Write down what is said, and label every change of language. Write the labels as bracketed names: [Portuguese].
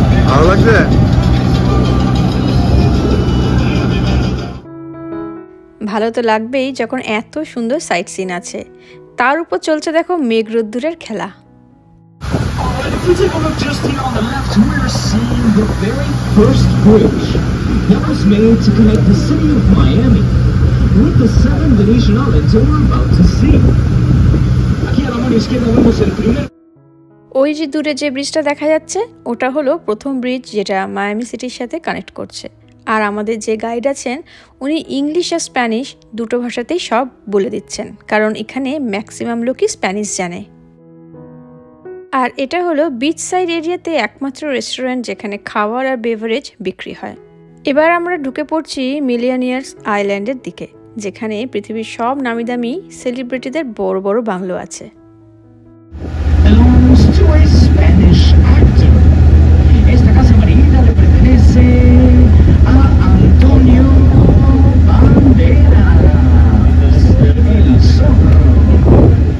[Bangla] ভালো লাগছে। ভালো তো লাগবেই যখন এত সুন্দর সাইট সিন আছে, তার উপর চলছে দেখো মেঘ রোদ্দুরের খেলা। [English] If we take a look just here on the left, we're seeing the very first bridge that was made to connect the city of Miami with the 7 Venetian islands that we're about to see. [Spanish] Aquí a la mano izquierda vemos el primer. [Bangla] ওই যে দূরে যে ব্রিজটা দেখা যাচ্ছে, ওটা হলো প্রথম ব্রিজ, যেটা মায়ামি সিটির সাথে কানেক্ট করছে। আর আমাদের যে গাইড আছেন, উনি ইংলিশ আর স্প্যানিশ দুটো ভাষাতেই সব বলে দিচ্ছেন, কারণ এখানে ম্যাক্সিমাম লোকই স্প্যানিশ জানে। আর এটা হলো বিচ সাইড এরিয়াতে একমাত্র রেস্টুরেন্ট যেখানে খাবার আর বেভারেজ বিক্রি হয়। এবার আমরা ঢুকে পড়ছি মিলিয়নিয়ার্স আইল্যান্ডের দিকে, যেখানে পৃথিবীর সব নামিদামি সেলিব্রিটিদের বড় বড় বাংলো আছে। [English] Belongs to a Spanish actor. [Spanish] Esta casa amarilla le pertenece a Antonio Banderas, el Zorro.